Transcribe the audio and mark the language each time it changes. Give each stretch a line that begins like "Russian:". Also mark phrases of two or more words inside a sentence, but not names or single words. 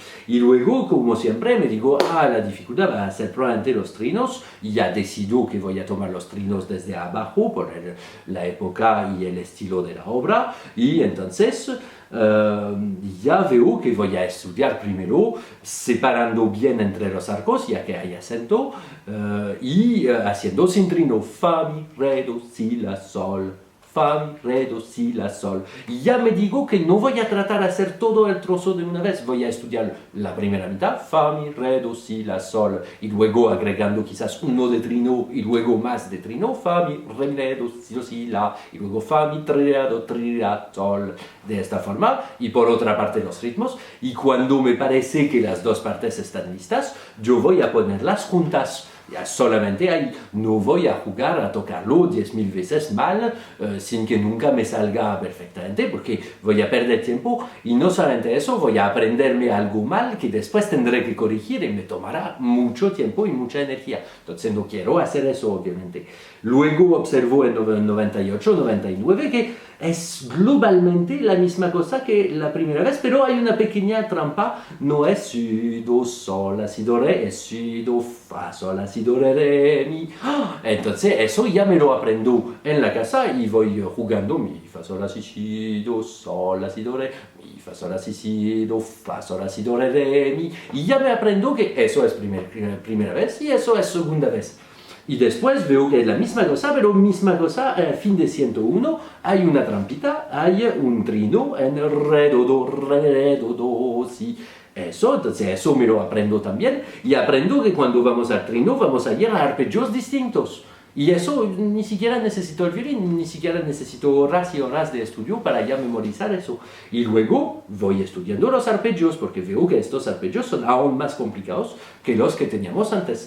Spanish: Y luego, como siempre, me digo, la dificultad va a ser probablemente los trinos, y ya decido que voy a tomar los trinos desde abajo por la época y el estilo de la obra, y entonces ya veo que voy a estudiar primero separando bien entre los arcos, ya que hay acento, y haciendo sin trino, fa, mi, re, do, si, la, sol, fa, mi, re, do, si, la, sol. Y ya me digo que no voy a tratar de hacer todo el trozo de una vez, voy a estudiar la primera mitad, fa, mi, re, do, si, la, sol, y luego agregando quizás uno de trino y luego más de trino, fa, mi, re, do, si, la, y luego fa, mi, tre, do, tri, la, sol, de esta forma. Y por otra parte los ritmos, y cuando me parece que las dos partes están listas, yo voy a ponerlas juntas. Ya solamente ahí, no voy a jugar a tocarlo 10.000 veces mal sin que nunca me salga perfectamente, porque voy a perder tiempo, y no solamente eso, voy a aprenderme algo mal que después tendré que corregir y me tomará mucho tiempo y mucha energía. Entonces no quiero hacer eso, obviamente. Luego observo en 98, 99 que es globalmente la misma cosa que la primera vez, pero hay una pequeña trampa. No es si, do, sol, la, si, do, re, es si, do, fa, sol, la, si, do, re, mi. Entonces eso ya me lo aprendo en la casa y voy jugando mi, fa, sol, la, si, do, sol, la, si, do, re, mi, fa, sol, la, si, do, fa, sol, la, si, do, re, mi. Y ya me aprendo que eso es primera vez y eso es segunda vez. Y después veo que es la misma cosa, pero misma cosa, fin de 101, hay una trampita, hay un trino en re, do, do, si. Eso, entonces eso me lo aprendo también, y aprendo que cuando vamos al trino vamos a ir a arpegios distintos. Y eso ni siquiera necesito el violín, ni siquiera necesito horas y horas de estudio para ya memorizar eso. Y luego voy estudiando los arpegios, porque veo que estos arpegios son aún más complicados que los que teníamos antes.